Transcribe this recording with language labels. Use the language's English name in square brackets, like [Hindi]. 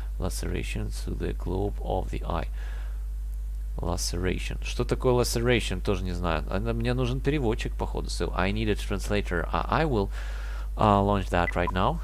[English] Laceration through the globe of the eye. Laceration. [Russian] Что такое laceration? Тоже не знаю. Мне нужен переводчик, походу. [English] So I need a translator. I will launch that right now.